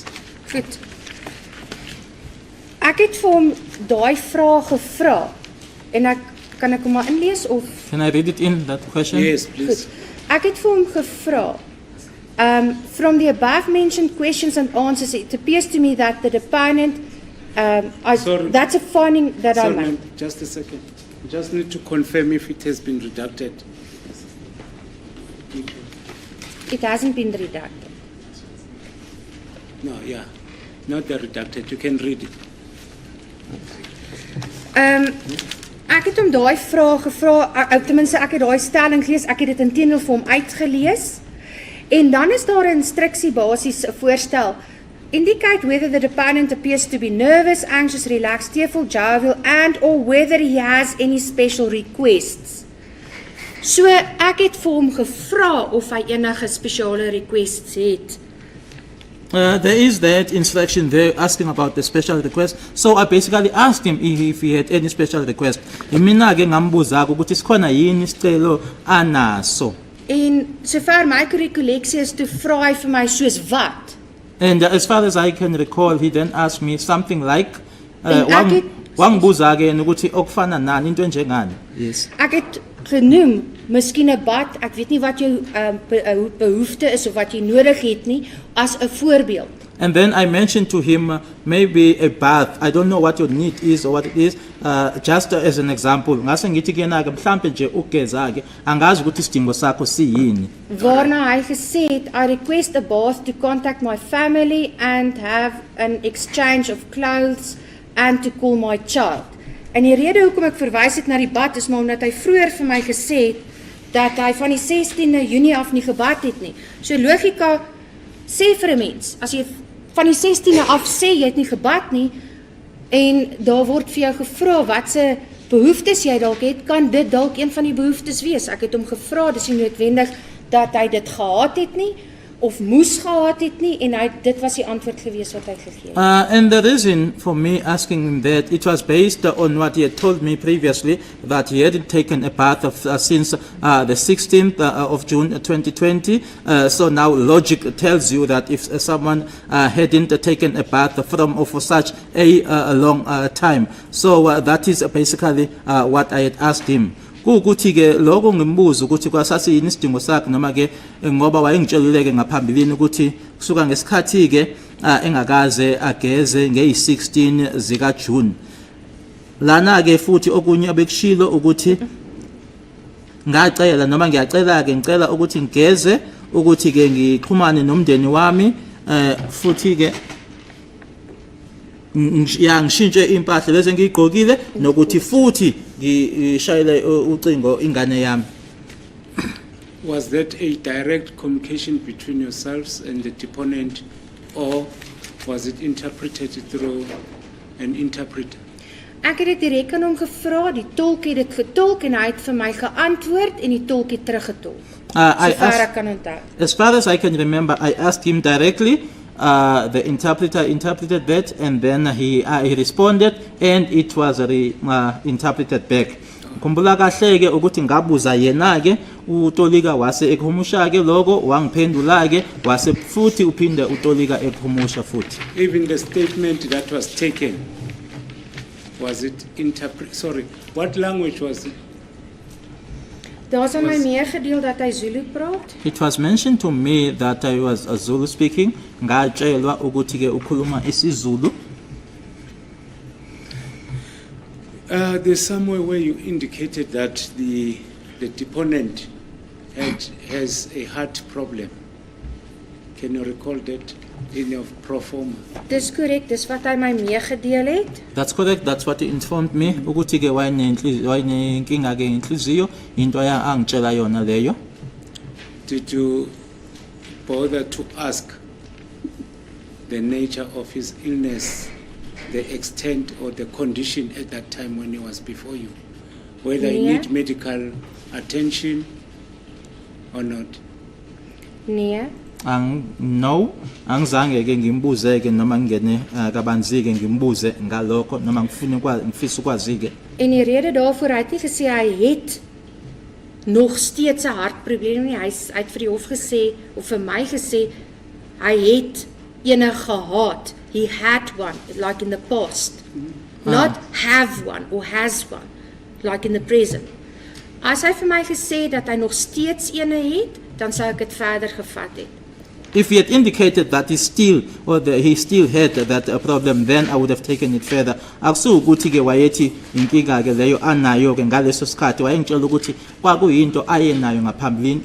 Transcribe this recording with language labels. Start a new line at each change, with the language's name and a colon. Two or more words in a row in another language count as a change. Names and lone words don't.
Afrikaans: Goed. Ek het vir hom daai vraag gevra en kan ek hom maar inlees of
English: Can I read it in, that question? Yes, please.
Afrikaans: goed. Ek het vir hom gevra.
English: From the above mentioned questions and answers, it appears to me that the deponent Sorry. That's a finding that I Sorry, made. ma'am, just a second. Just need to confirm if it has been redacted. It hasn't been redacted. No, yeah, not the redacted. You can read it.
Afrikaans: Ek het hom daai vraag gevra, tenminste ek het daai stelling gelees, ek het dit inteendeel vir hom uitgelees. En dan is daar 'n instruksie basies 'n voorstel.
English: Indicate whether the deponent appears to be nervous, anxious, relaxed, tearful, jovial, and or whether he has any special requests.
Afrikaans: So ek het vir hom gevra of hy enige spesiale requests het.
English: There is that instruction there asking about the special request. So I basically asked him if he had any special request.
Zulu: Mina ke ngambuza ukuthi sikhona yini isicelo anaso.
Afrikaans: En sover my recollectie is, toe vra hy vir my soos wat.
English: And as far as I can recall, he then asked me something like
Afrikaans: En ek het-
Zulu: wangibuza ke ukuthi okufana nani into enjengani.
English: Yes.
Afrikaans: Ek het genoem, miskien 'n bad, ek weet nie wat jou behoefte is of wat jy nodig het nie, as 'n voorbeeld.
English: And then I mentioned to him maybe a bath. I don't know what your need is or what it is. Just as an example,
Zulu: ngase ngithi kena ke mhlambe nje ugeza ke angazi ukuthi isidingo sakho siyini.
Afrikaans: Waarna hy gesê het,
English: I request a bath to contact my family and have an exchange of clothes and to call my child.
Afrikaans: En die rede hoekom ek verwys het na die bad is maar omdat hy vroeër vir my gesê het dat hy van die 16de Junie af nie gebad het nie. So logika sê vir 'n mens, as jy van die 16de af sê jy het nie gebad nie en daar word vir jou gevra wat se behoeftes jy dalk het, kan dit dalk een van die behoeftes wees. Ek het hom gevra, dis nie noodwendig dat hy dit gehad het nie of moes gehad het nie en dit was die antwoord gewees wat hy gegee het.
English: And the reason for me asking him that, it was based on what he had told me previously, that he hadn't taken a bath since the 16th of June 2020. So now logic tells you that if someone hadn't taken a bath for such a long time. So that is basically what I had asked him.
Zulu: Ukuthi ke lokho ngimbuza ukuthi kwasasi yini isidingo sakhe noma ke ngoba wayengitshelile ke ngaphambilini ukuthi kusuka ngesikhathi ke engakaze ageze nge16 zika June. Lana ke futhi okunye abekushilo ukuthi ngacela noma ngiyacela ke ngicela ukuthi ngigeze ukuthi ke ngixhumane nomndeni wami futhi ke ngishintshe impahla bese ngigqokile nokuthi futhi ngishayele ucingo ingane yami.
English: Was that a direct communication between yourselves and the deponent, or was it interpreted through an interpreter?
Afrikaans: Ek het dit direk aan hom gevra, die tolk het dit getolk en hy het vir my geantwoord en die tolk het teruggetolk. Sover ek kan onthou.
English: As far as I can remember, I asked him directly. The interpreter interpreted that, and then he responded, and it was interpreted back.
Zulu: Khumbula kahle ke ukuthi ngabuza yena ke uTolika wase ekhumusha ke lokho wangiphendula ke wase futhi uphinde uTolika ekhumusha futhi.
English: Even the statement that was taken, was it sorry, what language was it?
Afrikaans: Daar's aan my meegedeel dat hy Zulu praat.
English: It was mentioned to me that I was a Zulu speaking.
Zulu: Ngatshelwa ukuthi ke ukhuluma isiZulu.
English: There's somewhere where you indicated that the deponent has a heart problem. Can you recall that in your pro forma?
Afrikaans: Dis korrek, dis wat hy my meegedeel het.
English: That's correct. That's what he informed me.
Zulu: Ukuthi ke wayinenkinga ke inhliziyo into angitshela yona leyo.
English: Did you bother to ask the nature of his illness, the extent or the condition at that time when he was before you? Whether he need medical attention or not?
Afrikaans: Nee.
Zulu: No, angizange ke ngimbuze ke noma ngene kabanzi ke ngimbuze ngalokho noma ngifisa ukwazi ke.
Afrikaans: En die rede daarvoor hy het nie gesê hy het nog steeds 'n hartprobleem nie. Hy het vir die hof gesê of vir my gesê hy het ene gehad.
English: He had one, like in the past. Not have one or has one, like in the present.
Afrikaans: As hy vir my gesê dat hy nog steeds ene het, dan sou ek dit verder gevat het.
English: If he had indicated that he still had that problem, then I would have taken it further.
Zulu: Akusukuthi ke wayethi inkinga ke leyo anayo ke ngaleso sikhathi wayengitshela ukuthi kwakuyinto ayenayo ngaphambilini.